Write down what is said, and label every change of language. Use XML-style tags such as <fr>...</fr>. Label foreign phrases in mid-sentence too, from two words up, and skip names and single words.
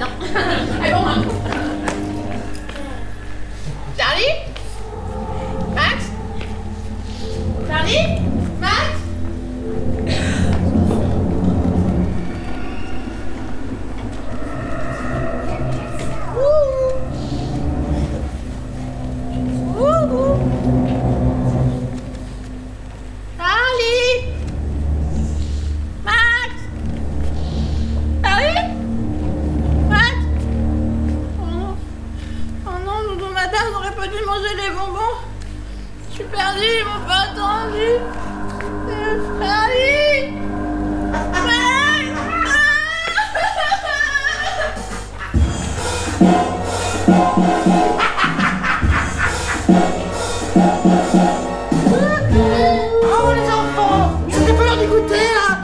<fr>Allez, bon, hein. Charlie? Max? Charlie? Max? Charlie? Max? Charlie? Max? Oh non, Doudou madame, j'aurais pas dû manger les bonbons. Je suis perdue, ils m'ont pas attendu. Charlie? Max? Oh les enfants, c'était pas l'heure du goûter là.</fr>